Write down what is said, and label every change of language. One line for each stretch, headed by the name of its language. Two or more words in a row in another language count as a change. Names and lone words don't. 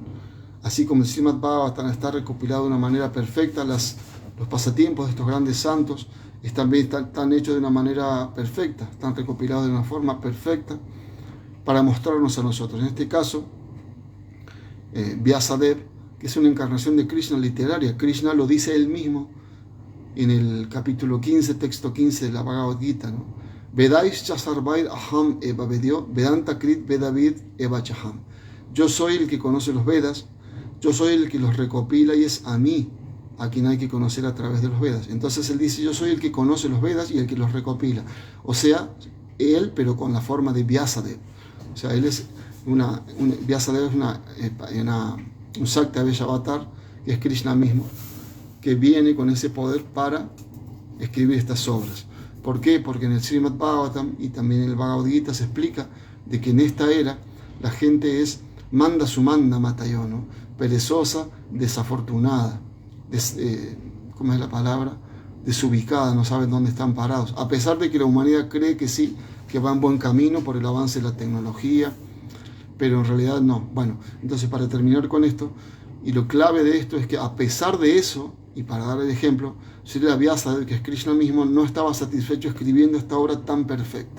Spanish: Así como el Srimad Bhagavatam está recopilado de una manera perfecta, los pasatiempos de estos grandes santos están hechos de una manera perfecta, están recopilados de una forma perfecta para mostrarnos a nosotros. En este caso, Vyasadeva, que es una encarnación de Krishna literaria. Krishna lo dice él mismo en el capítulo 15, texto 15 de la Bhagavad Gita, ¿no?
Sanskrit: वेदैश्च सर्वैर् अहम् एव वेद्यो वेदान्त कृत् वेदविद् एव चाहम्.
Spanish: Yo soy el que conoce los Vedas, yo soy el que los recopila y es a mí a quien hay que conocer a través de los Vedas. Entonces él dice, yo soy el que conoce los Vedas y el que los recopila. O sea, él, pero con la forma de Vyasadeva. O sea, él es Vyasadeva es un
Sanskrit: शक्त अवतार,
Spanish: que es Krishna mismo, que viene con ese poder para escribir estas obras. ¿Por qué? Porque en el Srimad Bhagavatam y también en el Bhagavad Gita se explica de que en esta era la gente es
Sanskrit: मन्द सुमन्द मतयो,
Spanish: ¿no? Perezosa, desafortunada, ¿cómo es la palabra? Desubicada, no saben dónde están parados. A pesar de que la humanidad cree que sí, que va en buen camino por el avance de la tecnología, pero en realidad no. Bueno, entonces para terminar con esto, y lo clave de esto es que a pesar de eso, y para dar el ejemplo, Srila Vyasadeva, que es Krishna mismo, no estaba satisfecho escribiendo esta obra tan perfecta.